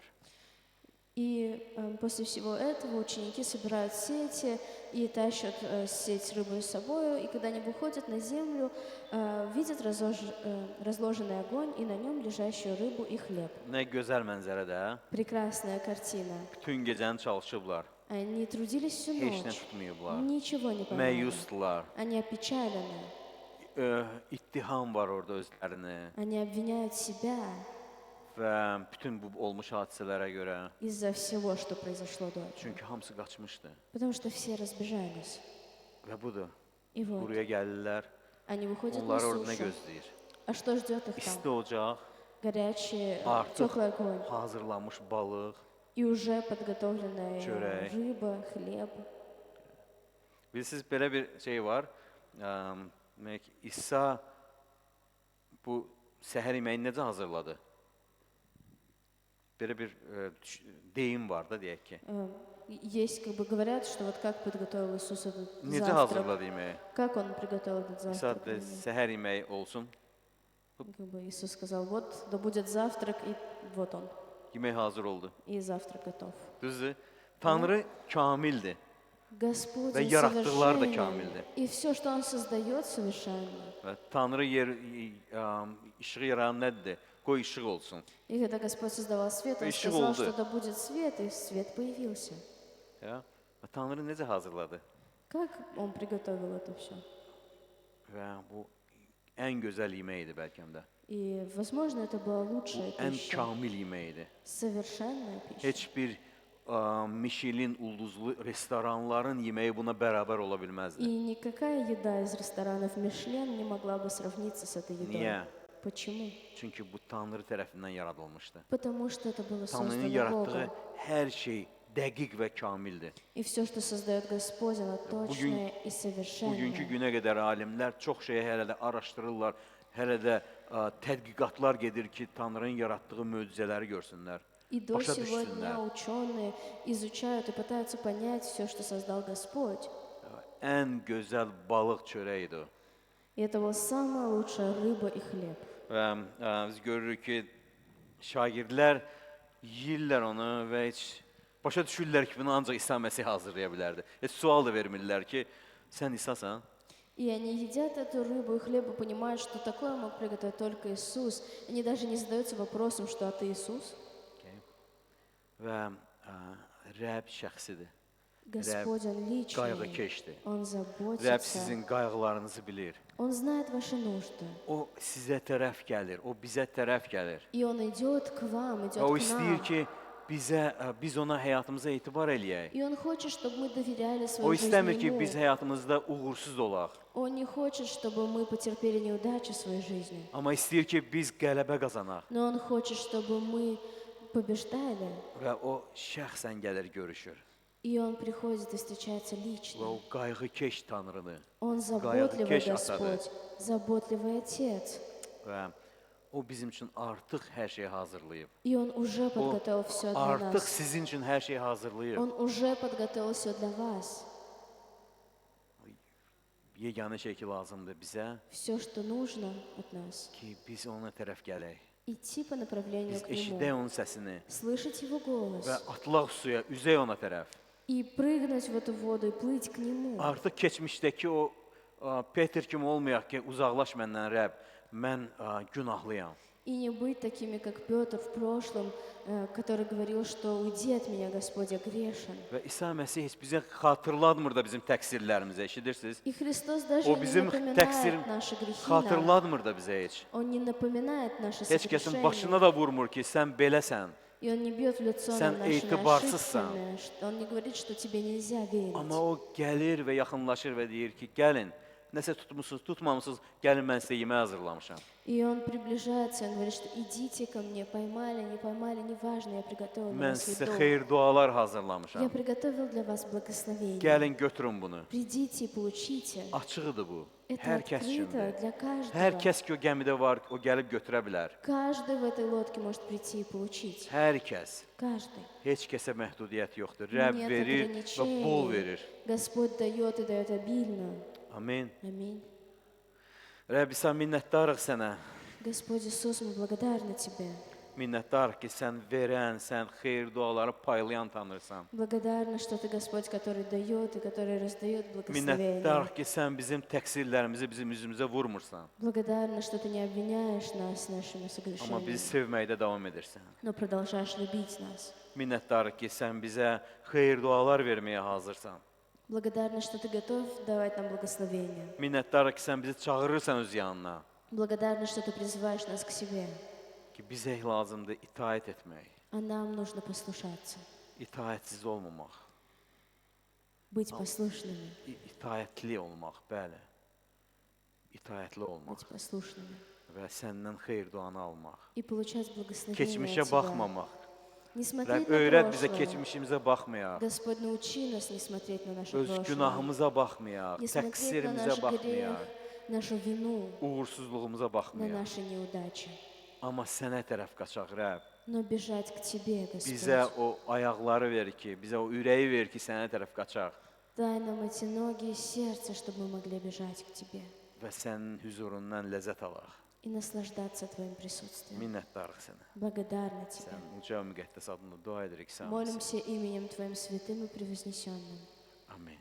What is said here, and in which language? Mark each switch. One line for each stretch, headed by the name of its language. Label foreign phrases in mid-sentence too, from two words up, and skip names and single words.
Russian: И после всего этого ученики собирают сети и тащат сеть рыбу с собой, и когда они выходят на землю, видят разложенный огонь и на нем лежащую рыбу и хлеб.
Azerbaijani: Nə gözəl mənzərədə,
Russian: Прекрасная картина.
Azerbaijani: bütün gecəni çalışıblar,
Russian: Они трудились всю
Azerbaijani: heç nə
Russian: ночь,
Azerbaijani: tutmayıblar,
Russian: ничего не помогли.
Azerbaijani: məyusdular,
Russian: Они опечалены,
Azerbaijani: ittiham var orada özlərini
Russian: они обвиняют себя
Azerbaijani: və bütün bu olmuş hadisələrə görə,
Russian: из-за всего, что произошло до этого.
Azerbaijani: çünki hamısı qaçmışdı.
Russian: Потому что все разбежались.
Azerbaijani: Və budur,
Russian: И вот,
Azerbaijani: quruya gəlirlər,
Russian: они выходят на
Azerbaijani: onlar orada nə
Russian: сушу.
Azerbaijani: gözləyir?
Russian: А что ждет их
Azerbaijani: İsti
Russian: там?
Azerbaijani: ocaq,
Russian: Горячий,
Azerbaijani: artıq
Russian: теплый огонь.
Azerbaijani: hazırlanmış balıq.
Russian: И уже подготовленная
Azerbaijani: Çörək.
Russian: рыба, хлеб.
Azerbaijani: Bilirsiniz, belə bir şey var. Demək, İsa bu səhər yeməyini necə hazırladı? Belə bir deyim var da, deyək ki.
Russian: Есть, как бы говорят, что вот как подготовил Иисус этот
Azerbaijani: Necə
Russian: завтрак.
Azerbaijani: hazırladı yeməyi?
Russian: Как он приготовил этот
Azerbaijani: İsa
Russian: завтрак?
Azerbaijani: da səhər yeməyi olsun.
Russian: Как бы Иисус сказал, вот, да будет завтрак, и вот он.
Azerbaijani: Yemək hazır oldu.
Russian: И завтрак готов.
Azerbaijani: Düzdür? Tanrı kamildir.
Russian: Господь
Azerbaijani: Ve
Russian: Он
Azerbaijani: yarattıklar da
Russian: совершенен,
Azerbaijani: kamildir.
Russian: и все, что Он создает, совершенно.
Azerbaijani: Və Tanrı işığı yaradan nədir? Qoy işıq olsun.
Russian: И когда Господь создавал свет, Он
Azerbaijani: Işık
Russian: сказал,
Azerbaijani: oldu.
Russian: что да будет свет, и свет появился. Ya?
Azerbaijani: Və Tanrı necə hazırladı?
Russian: Как Он приготовил это все?
Azerbaijani: Və bu ən gözəl yeməkdir bəlkə də.
Russian: И, возможно, это была
Azerbaijani: Bu
Russian: лучшая
Azerbaijani: ən
Russian: пища,
Azerbaijani: kamil yeməkdir.
Russian: совершенная пища.
Azerbaijani: Heç bir Michelin ulduzlu restoranların yeməyi buna bərabər ola bilməzdi.
Russian: И никакая еда из ресторанов Мишлен не могла бы сравниться с этой едой.
Azerbaijani: Niyə?
Russian: Почему?
Azerbaijani: Çünki bu Tanrı tərəfindən yaradılmışdı.
Russian: Потому что это было
Azerbaijani: Tanrının
Russian: создано
Azerbaijani: yaratdığı
Russian: Богом.
Azerbaijani: hər şey dəqiq və kamildir.
Russian: И все, что создает Господь, оно точное и
Azerbaijani: Bugünkü
Russian: совершенное.
Azerbaijani: günə qədər alimlər çox şeyi hələ də araşdırırlar, hələ də tədqiqatlar gedir ki, Tanrının yaratdığı möcüzələri görsünlər.
Russian: И до
Azerbaijani: Başa
Russian: сего
Azerbaijani: düşsünlər.
Russian: дня ученые изучают и пытаются понять все, что создал Господь.
Azerbaijani: Ən gözəl balıq çörəyidir o.
Russian: И это была самая лучшая рыба и хлеб.
Azerbaijani: Və biz görürük ki, şagirdlər yeyirlər onu və heç başa düşürlər ki, bunu ancaq İsa Məsih hazırlaya bilərdi. Heç sual da vermirlər ki, sən İsasan?
Russian: И они едят эту рыбу и хлеб и понимают, что такое мог приготовить только Иисус. Они даже не задаются вопросом, что ты Иисус.
Azerbaijani: Və Rəbb şəxsidir.
Russian: Господь, Он личный,
Azerbaijani: qayğıkeşdir.
Russian: Он
Azerbaijani: Rəbb
Russian: заботится,
Azerbaijani: sizin qayğılarınızı bilir.
Russian: Он знает ваши нужды.
Azerbaijani: O sizə tərəf gəlir, o bizə tərəf gəlir.
Russian: И Он идет к вам, идет
Azerbaijani: Və o
Russian: к
Azerbaijani: istəyir
Russian: нам.
Azerbaijani: ki, biz ona həyatımıza etibar eləyək.
Russian: И Он хочет, чтобы мы доверяли
Azerbaijani: O
Russian: свою жизнь
Azerbaijani: istəmir ki,
Russian: Ему.
Azerbaijani: biz həyatımızda uğursuz olaq.
Russian: Он не хочет, чтобы мы потерпели неудачи в своей жизни.
Azerbaijani: Amma istəyir ki, biz qələbə qazanaq.
Russian: Но Он хочет, чтобы мы побеждали.
Azerbaijani: Və o şəxsən gəlir, görüşür.
Russian: И Он приходит и встречается
Azerbaijani: Və
Russian: лично.
Azerbaijani: o qayğıkeş Tanrıdır.
Russian: Он заботливый
Azerbaijani: Qayğıkeş atadır.
Russian: Господь, заботливый Отец.
Azerbaijani: Və o bizim üçün artıq hər şeyi hazırlayıb.
Russian: И Он уже
Azerbaijani: O
Russian: подготовил все для
Azerbaijani: artıq
Russian: нас.
Azerbaijani: sizin üçün hər şeyi hazırlayıb.
Russian: Он уже подготовил все для вас.
Azerbaijani: Yeganə şey ki lazımdır bizə
Russian: Все, что нужно от нас.
Azerbaijani: ki, biz ona tərəf gələk.
Russian: Идти по направлению
Azerbaijani: Biz
Russian: к
Azerbaijani: eşidək
Russian: Нему.
Azerbaijani: onun səsini
Russian: Слышать Его голос.
Azerbaijani: və atılaq suya, üzək ona tərəf.
Russian: И прыгнуть в эту воду и плыть к Нему.
Azerbaijani: Artıq keçmişdəki o Peter kimi olmayaq ki, uzaqlaş məndən Rəbb, mən günahlıyam.
Russian: И не быть такими, как Петр в прошлом, который говорил, что «Уйди от меня, Господь, я грешен».
Azerbaijani: Və İsa Məsih heç bizə xatırlatmır da bizim təqsirlərimizi, eşidirsiniz?
Russian: И Христос даже
Azerbaijani: O
Russian: не
Azerbaijani: bizim
Russian: напоминает
Azerbaijani: təqsir
Russian: наши грехи нам.
Azerbaijani: xatırlatmır da bizə heç.
Russian: Он не напоминает наши
Azerbaijani: Heç kəsin
Russian: согрешения.
Azerbaijani: başına da vurmur ki, sən beləsən.
Russian: И Он не бьет в лицо
Azerbaijani: Sən
Russian: нам нашими
Azerbaijani: etibarsızsan.
Russian: ошибками. Он не говорит, что тебе нельзя верить.
Azerbaijani: Amma o gəlir və yaxınlaşır və deyir ki, gəlin, nəsə tutmusunuz, tutmamısınız, gəlin mən sizə yemək hazırlamışam.
Russian: И он приближается, он говорит, что идите ко мне, поймали, не поймали, неважно, я приготовил для
Azerbaijani: Mən
Russian: вас
Azerbaijani: sizə
Russian: еду.
Azerbaijani: xeyir dualar
Russian: Я
Azerbaijani: hazırlamışam.
Russian: приготовил для вас благословение.
Azerbaijani: Gəlin götürün bunu.
Russian: Придите и получите.
Azerbaijani: Açıqdır bu.
Russian: Это
Azerbaijani: Hər kəs
Russian: открыто
Azerbaijani: üçündür.
Russian: для каждого.
Azerbaijani: Hər kəs ki o gəmidə var, o gəlib götürə bilər.
Russian: Каждый в этой лодке может прийти и получить.
Azerbaijani: Hər kəs.
Russian: Каждый.
Azerbaijani: Heç kəsə məhdudiyyət yoxdur. Rəbb
Russian: Нет
Azerbaijani: verir və bol
Russian: ограничений.
Azerbaijani: verir.
Russian: Господь дает и дает обильно.
Azerbaijani: Amin.
Russian: Аминь.
Azerbaijani: Rəbb sən minnətdarıq sənə.
Russian: Господь Иисус, мы благодарны Тебе.
Azerbaijani: Minnətdarıq ki, sən verən, sən xeyir duaları paylayan tanırsan.
Russian: Благодарны, что Ты Господь, который dает и который раздает благословение.
Azerbaijani: Minnətdarıq ki, sən bizim təqsirlərimizi bizim üzümüzə vurmursan.
Russian: Благодарны, что Ты не обвиняешь нас нашими
Azerbaijani: Amma bizi
Russian: согрешениями,
Azerbaijani: sevməkdə davam edirsən.
Russian: но продолжаешь любить нас.
Azerbaijani: Minnətdarıq ki, sən bizə xeyir dualar verməyə hazırsan.
Russian: Благодарны, что Ты готов давать нам благословение.
Azerbaijani: Minnətdarıq ki, sən bizi çağırırsan öz yanına.
Russian: Благодарны, что Ты призываешь нас к себе.
Azerbaijani: Ki, bizə lazımdır itaət etmək,
Russian: А нам нужно послушаться,
Azerbaijani: itaətsiz olmamaq,
Russian: быть послушными,
Azerbaijani: itaətli olmaq, bəli. İtaətli olmaq
Russian: быть послушными.
Azerbaijani: və səndən xeyir duanı almaq.
Russian: И получать благословение
Azerbaijani: Keçmişə
Russian: от Тебя.
Azerbaijani: baxmamaq.
Russian: Не
Azerbaijani: Rəbb
Russian: смотреть на
Azerbaijani: öyrət bizə
Russian: прошлое.
Azerbaijani: keçmişimizə baxmayaq.
Russian: Господь, научи нас не смотреть на наше
Azerbaijani: Öz
Russian: прошлое,
Azerbaijani: günahımıza baxmayaq,
Russian: не смотреть на
Azerbaijani: təqsirimizə
Russian: наш грех,
Azerbaijani: baxmayaq,
Russian: нашу вину,
Azerbaijani: uğursuzluğumuza
Russian: на
Azerbaijani: baxmayaq.
Russian: наши неудачи,
Azerbaijani: Amma sənə tərəf qaçaq, Rəbb.
Russian: но bежать к Тебе,
Azerbaijani: Bizə
Russian: Господь.
Azerbaijani: o ayaqları ver ki, bizə o ürəyi ver ki, sənə tərəf qaçaq
Russian: Дай нам эти ноги и сердце, чтобы мы могли бежать к Тебе
Azerbaijani: və sənin huzurundan ləzzət alaq.
Russian: и наслаждаться Твоим присутствием.
Azerbaijani: Minnətdarıq sənə.
Russian: Благодарны Тебе.
Azerbaijani: Sən uca müqəddəs adında dua edirik sənə.
Russian: Молимся именем Твоим святым и превознесенным.
Azerbaijani: Amin.